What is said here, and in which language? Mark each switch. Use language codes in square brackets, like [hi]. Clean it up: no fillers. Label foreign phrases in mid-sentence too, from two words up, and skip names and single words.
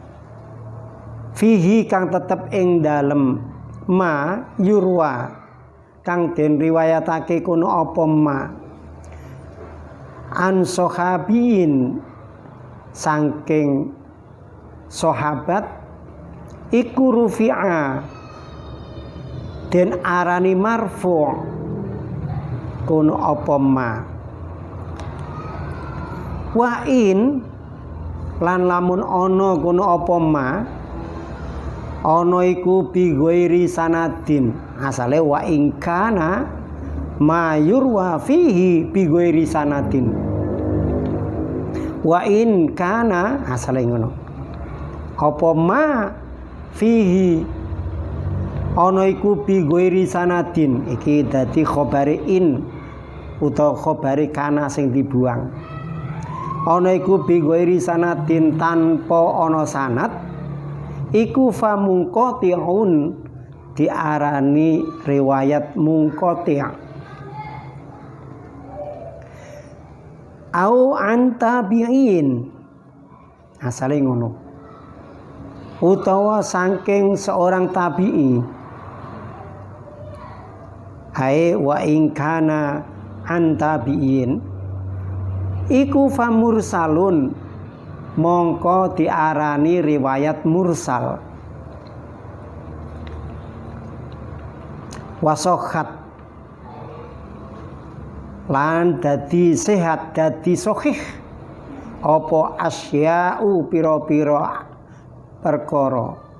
[jv] fihi kang tetep ing dalem [ar] ما يروى [jv] kang den riwayatake kono apa [ar] ما عن صحابي [jv] saking sahabat iku rufi'a den arani marfu' kono apa ma [ar] وإن [jv] lan lamun ana kono apa ma [ar] بغير سند [jv] asale [ar] وإن كان ما يروى فيه بغير سند وإن كان [jv] asale ngono apa ma fihi ana iku bi ghairi sanadin iki dadi khabari in utawa khabari kana sing dibuang ana iku [ar] بغير سند [jv] tanpa ana sanad iku [ar] فمنقطع [jv] diarani riwayat munqati' [ar] أو عن تابعي [jv] asale ngono utawa saking seorang tabi'i hae [ar] وإن كان عن تابعي [jv] iku [ar] فمرسل [jv] mongko diarani riwayat mursal wasokhat lan dadi sehat dadi sahih apa asya'u pira-pira perkara